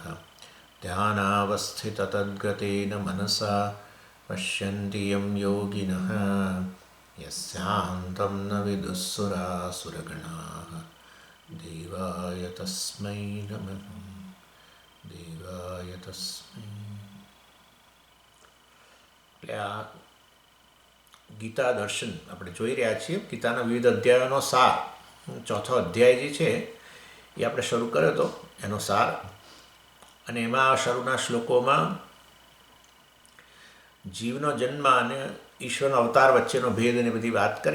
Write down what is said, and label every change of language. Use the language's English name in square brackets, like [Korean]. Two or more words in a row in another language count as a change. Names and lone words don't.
[Sanskrit] ध्यानावस्थिततद्गतेन मनसा पश्यन्ति यं योगिनः यस्यान्तं न विदुःसुरासुरगणाः। देवाय तस्मै नमः देवाय तस्मै। [Gujarati] એટલે આ ગીતા દર્શન આપણે જોઈ રહ્યા છીએ. ગીતાના વિવિધ અધ્યાયોનો સાર ચોથો અધ્યાય જે છે એ આપણે શરૂ કર્યો હતો, એનો સાર. અને એમાં શરૂના શ્લોકોમાં જીવનો જન્મ અને ઈશ્વરનો અવતાર વચ્ચેનો ભેદ અને બધી વાત કરી.